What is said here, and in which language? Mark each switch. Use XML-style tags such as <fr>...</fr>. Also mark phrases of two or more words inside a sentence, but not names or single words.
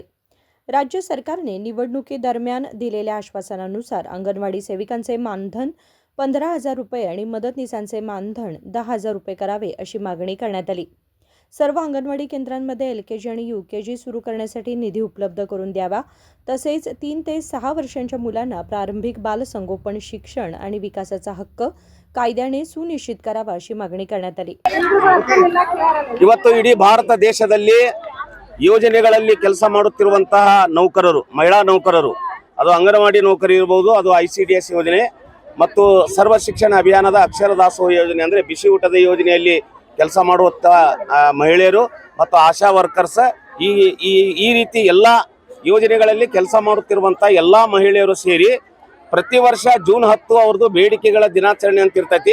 <mr>राज्य सरकारने निवडणुकीदरम्यान दिलेल्या आश्वासनानुसार अंगणवाडी सेविकांचे मानधन 15,000 रुपये आणि मदतनीसांचे मानधन 10,000 रुपये करावे अशी मागणी करण्यात आली. सर्व अंगणवाडी केंद्रांमध्ये LKG आणि UKG सुरू करण्यासाठी निधी उपलब्ध करून द्यावा, तसेच 3 ते 6 वर्षांच्या मुलांना प्रारंभिक बालसंगोपन शिक्षण आणि विकासाचा हक्क कायद्याने सुनिश्चित करावा अशी मागणी करण्यात आली.</mr> <kn>ಇವತ್ತು ಇಡೀ ಭಾರತ ದೇಶದಲ್ಲಿ ಯೋಜನೆಗಳಲ್ಲಿ ಕೆಲಸ ಮಾಡುತ್ತಿರುವಂತಹ ನೌಕರರು, ಮಹಿಳಾ ನೌಕರರು, ಅದು ಅಂಗನವಾಡಿ ನೌಕರಿ ಇರಬಹುದು, ಅದು ICDS ಯೋಜನೆ ಮತ್ತು ಸರ್ವ ಶಿಕ್ಷಣ ಅಭಿಯಾನದ ಅಕ್ಷರ ದಾಸೋಹ ಯೋಜನೆ ಅಂದ್ರೆ ಬಿಸಿ ಊಟದ ಯೋಜನೆಯಲ್ಲಿ ಕೆಲಸ ಮಾಡುವಂತ ಮಹಿಳೆಯರು ಮತ್ತು ಆಶಾ ವರ್ಕರ್ಸ್ ಈ ರೀತಿ ಎಲ್ಲ ಯೋಜನೆಗಳಲ್ಲಿ ಕೆಲಸ ಮಾಡುತ್ತಿರುವಂತ ಎಲ್ಲಾ ಮಹಿಳೆಯರು ಸೇರಿ ಪ್ರತಿ ವರ್ಷ ಜೂನ್ 10 ಅವರದು ಬೇಡಿಕೆಗಳ ದಿನಾಚರಣೆ ಅಂತ ಇರ್ತೈತಿ.</kn>